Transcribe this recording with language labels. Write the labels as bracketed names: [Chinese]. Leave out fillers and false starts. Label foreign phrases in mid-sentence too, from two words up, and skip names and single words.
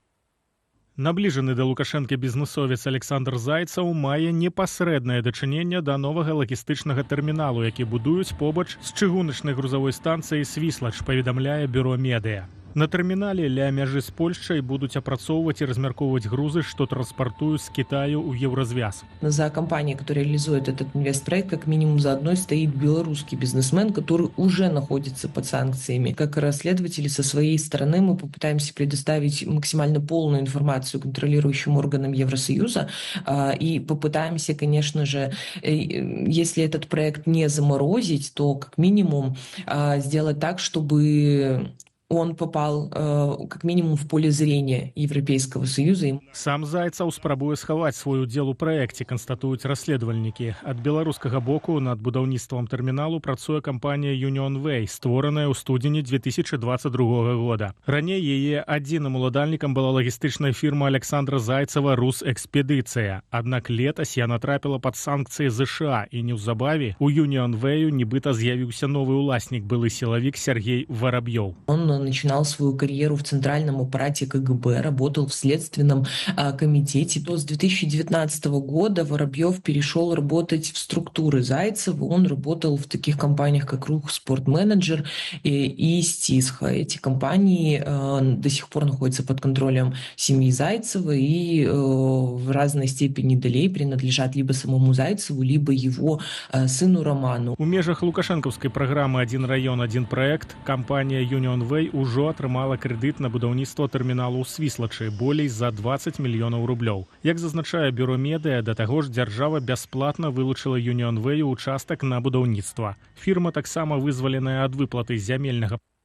[Belarusian] Набліжаны да Лукашэнка бізнесовец Александр Зайцаў мае непасрэднае дачыненне да новага лагістычнага тэрміналу, які будуюць побач з чыгуначнай грузавой станцыяй «Свіслач», паведамляе бюро «Медыя». На тэрмінале ля мяжы з Польшчай будуць апрацоўваць і размяркоўваць грузы, што транспартуюць з Китаю ў Еврозвяз. [Russian] За компанией, которая реализует этот инвестпроект, как минимум за одной стоит белорусский бизнесмен, который уже находится под санкциями. Как расследователи со своей стороны мы попытаемся предоставить максимально полную информацию контролирующим органам Евросоюза и попытаемся, конечно же, если этот проект не заморозить, то как минимум сделать так, чтобы он попал как минимум в поле зрения Европейского Союза. [Belarusian] Сам Зайцаў спрабуе схаваць свой удзел у праекце, канстатуюць расследавальнікі. Ад беларускага боку над будаўніцтвам тэрміналу працуе кампанія UnionWay, створаная ў студзені 2022 года. Раней яе адзіным уладальнікам была лагістычная фірма Александра Зайцава «Русэкспедыцыя». Аднак летась яна трапіла пад санкцыі ЗША, і неўзабаве у UnionWay нібыта з'явіўся новы ўласнік, былы сілавік Сергей Воробьёв. [Russian] Он начинал свою карьеру в центральном аппарате КГБ, работал в следственном комитете. То с 2019 года Воробьев перешел работать в структуры Зайцева. Он работал в таких компаниях, как Рух Спортменеджер и Стисха. Эти компании до сих пор находятся под контролем семьи Зайцева и в разной степени долей принадлежат либо самому Зайцеву, либо его сыну Роману. [Belarusian] У межах лукашэнкаўскай праграмы [Russian] «Один район, один проект» [Belarusian] кампанія UnionWay ўжо атрымала крэдыт на будаўніцтва тэрміналу ў Свіслачы болей за 20 мільёнаў рублёў. Як зазначае бюро «Медыя», да таго ж дзяржава бясплатна вылучыла UnionWay участак на будаўніцтва. Фірма таксама вызваленая ад выплаты зямельнага.